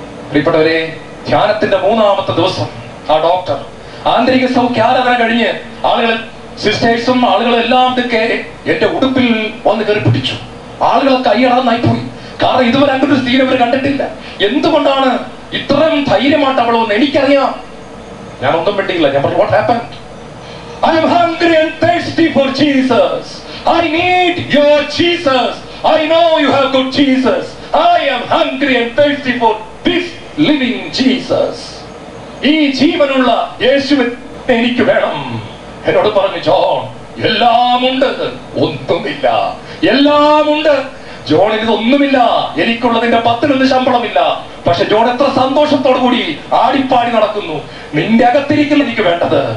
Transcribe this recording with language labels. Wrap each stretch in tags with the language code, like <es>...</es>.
<ml>പ്രിയപ്പെട്ടവരെ, ധ്യാനത്തിന്റെ 3-ാമത്തെ ദിവസം ആ ഡോക്ടർ ആന്തരിക സൗഖ്യാരാധന കഴിഞ്ഞ് ആളുകൾ, സിസ്റ്റേഴ്സും ആളുകളും എല്ലാം എന്റെ ഉടുപ്പിൽ വന്ന് കയറി പിടിച്ചു. ആളുകൾ കൈയടാന്നായി പോയി. കാരണം ഇതുവരെ അങ്ങനെ ഒരു സ്ഥിതി അവർ കണ്ടിട്ടില്ല. എന്തുകൊണ്ടാണ് ഇത്രയും ധൈര്യമായിട്ട് അവൾ വന്ന്? എനിക്കറിയാം. ഞാൻ ഒന്നും വേണ്ടിയില്ല. ഞാൻ പറഞ്ഞു,</ml> <en>what happened? I am hungry and thirsty for Jesus. I need your Jesus. I know you have good Jesus. I am hungry and thirsty for this living Jesus.</en> <ml>ഈ ജീവനുള്ള യേശുവിനെ എനിക്ക് വേണം. എന്നോട് പറഞ്ഞു, ജോൺ, എല്ലാം ഉണ്ട്, ഒന്നുമില്ല. എല്ലാം ഉണ്ട് ജോണിന്, ഇതൊന്നുമില്ല. എനിക്കുള്ളതിന്റെ 10-1 ശമ്പളമില്ല. പക്ഷെ ജോൺ എത്ര സന്തോഷത്തോടു കൂടി ആടിപ്പാടി നടക്കുന്നു. നിന്റെ അകത്തിരിക്കുന്ന എനിക്ക് വേണ്ടത്.</ml>